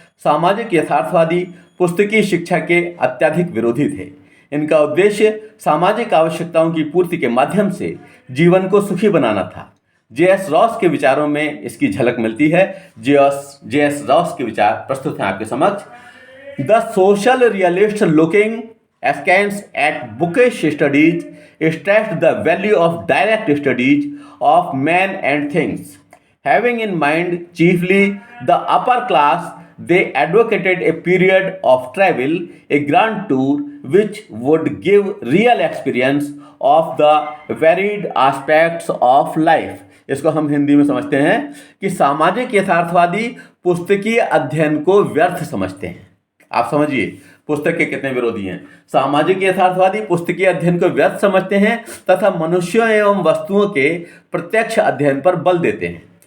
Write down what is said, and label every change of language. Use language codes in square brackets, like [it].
[hi] सामाजिक यथार्थवादी पुस्तकीय शिक्षा के अत्यधिक विरोधी थे। इनका उद्देश्य सामाजिक आवश्यकताओं की पूर्ति के माध्यम से जीवन को सुखी बनाना था। जे.एस. रॉस के विचारों में इसकी झलक मिलती है। जे.एस. रॉस के विचार प्रस्तुत हैं आपके समक्ष। [en] The social realist looking askance at bookish studies stressed the value of direct studies of men and things. Having in mind chiefly the upper class, they advocated a period of travel, a grand tour, which would give real experience of the varied aspects of life. [hi] इसको हम हिंदी में समझते हैं कि सामाजिक यथार्थवादी पुस्तकीय अध्ययन को व्यर्थ समझते हैं। आप समझिए पुस्तक के कितने विरोधी हैं। सामाजिक यथार्थवादी पुस्तकीय अध्ययन को व्यर्थ समझते हैं तथा मनुष्यों एवं वस्तुओं के प्रत्यक्ष अध्ययन पर बल देते हैं।